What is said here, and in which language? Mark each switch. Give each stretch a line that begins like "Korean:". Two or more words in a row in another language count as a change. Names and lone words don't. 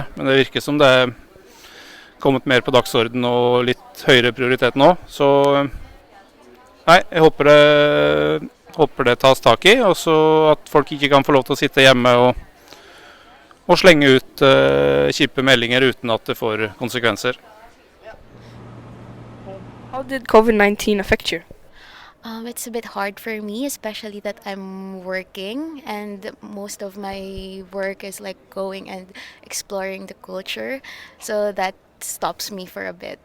Norwegian: Men det virker som det er kommet mer på dagsorden og litt høyere prioritet nå. Så nei, jeg håper det tas tak i, og så at folk ikke kan få lov til å sitte hjemme og slenge ut kjipe meldinger uten at det får konsekvenser.
English: How did COVID-19 affect you? It's a bit hard for me, especially that I'm working and most of my work is like going and exploring the culture, so that stops me for a bit.